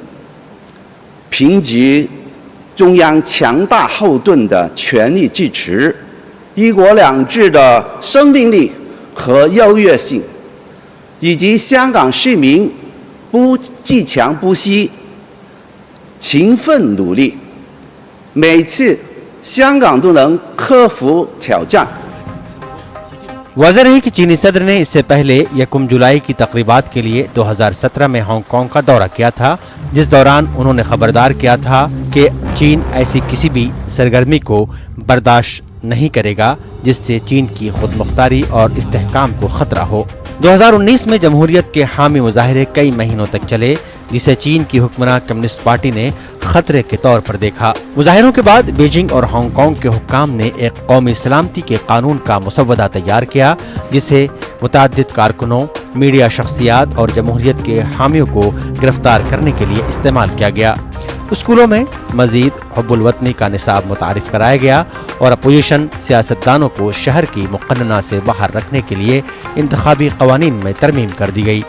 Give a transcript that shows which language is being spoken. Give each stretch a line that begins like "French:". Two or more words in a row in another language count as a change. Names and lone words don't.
Chinese: 凭借中央强大后盾的全力支持，一国两制的生命力和优越性，以及香港市民不自强不息、勤奋努力，每次香港都能克服挑战。
Urdu: واضح ہے کہ چینی صدر نے اس سے پہلے 1 جولائی کی تقریبات کے لیے 2017 میں ہانگ کانگ کا دورہ کیا تھا، جس دوران انہوں نے خبردار کیا تھا کہ چین ایسی کسی بھی سرگرمی کو برداشت نہیں کرے گا جس سے چین کی خودمختاری اور استحکام کو خطرہ ہو. 2019 میں جمہوریت کے حامی مظاہرے کئی مہینوں تک چلے، جسے چین کی حکمران کمیونسٹ پارٹی نے خطرے کے طور پر دیکھا. مظاہروں کے بعد بیجنگ اور ہانگ کانگ کے حکام نے ایک قومی سلامتی کے قانون کا مسودہ تیار کیا، جسے متعدد کارکنوں میڈیا شخصیات اور جمہوریت کے حامیوں کو گرفتار کرنے کے لیے استعمال کیا گیا۔ اسکولوں میں مزید حب الوطنی کا نصاب متعارف کرایا گیا اور اپوزیشن سیاستدانوں کو شہر کی مقننہ سے باہر رکھنے کے لیے انتخابی قوانین میں ترمیم کر دی گئی۔